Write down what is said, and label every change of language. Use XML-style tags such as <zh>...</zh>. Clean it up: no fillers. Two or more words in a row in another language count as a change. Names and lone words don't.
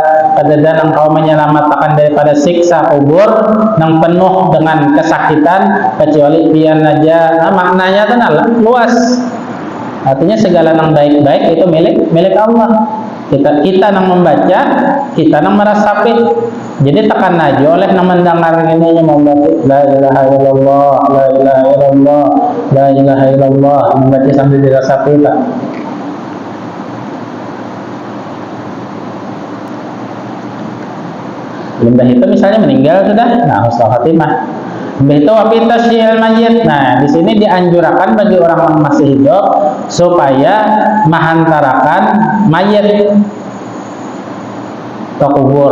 <bjn>Kada ada yang kau menyelamatkan daripada siksa kubur yang penuh dengan kesakitan kecuali pian aja. Maknanya kan luas. Artinya segala yang baik-baik itu milik Allah. Kita yang membaca, kita yang meresapi. Jadi tekan aja oleh yang mendengar ini membaca</bjn> <ar>لا إله إلا الله, لا إله إلا الله, لا إله إلا الله,</ar> <bjn>membaca sambil diresapi tak. Limbah itu misalnya meninggal sudah, nah</bjn> <ar>حسن الخاتمة.</ar> <bjn>Limbah itu</bjn> <ar>وفي تشييع الميت.</ar> <bjn>Nah, di sini dianjurkan bagi orang yang masih hidup supaya menghantarkan mayit ke kubur.</bjn>